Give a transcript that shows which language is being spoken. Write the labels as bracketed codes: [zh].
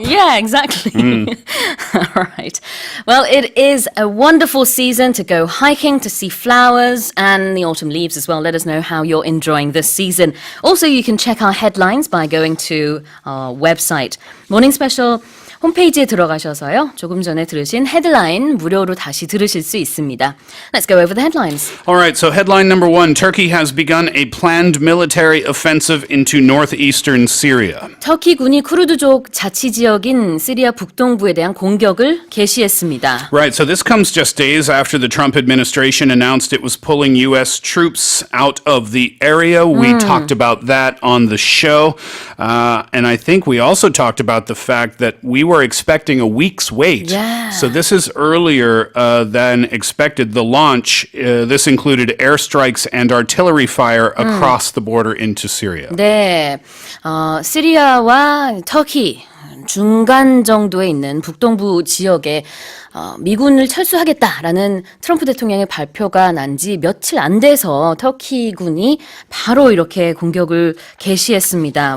[en] Yeah, exactly. All right. Well, it is a wonderful season to go hiking, to see flowers and the autumn leaves as well. Let us know how you're enjoying this season. Also, you can check our headlines by going to our website. [ko] Morning Special 홈페이지에 들어가셔서요. 조금 전에 들으신 헤드라인 무료로 다시 들으실 수 있습니다. [en] Let's go over the headlines. All right, so headline number 1, Turkey has begun a planned military offensive into northeastern Syria. [ko] 터키군이 쿠르드족 자치지역인 시리아 북동부에 대한 공격을 개시했습니다. [en] Right, so this comes just days after the Trump administration announced it was pulling U.S. troops out of the area. We talked about that on the show. And I think we also talked about the fact that we were expecting a week's wait. Yeah. So this is earlier than expected. The launch, this included airstrikes and artillery fire across the border into Syria. [ko] 네, 시리아와 터키 중간 정도에 있는 북동부 지역에 미군을 철수하겠다라는 트럼프 대통령의 발표가 난 지 며칠 안 돼서 터키군이 바로 이렇게 공격을 개시했습니다.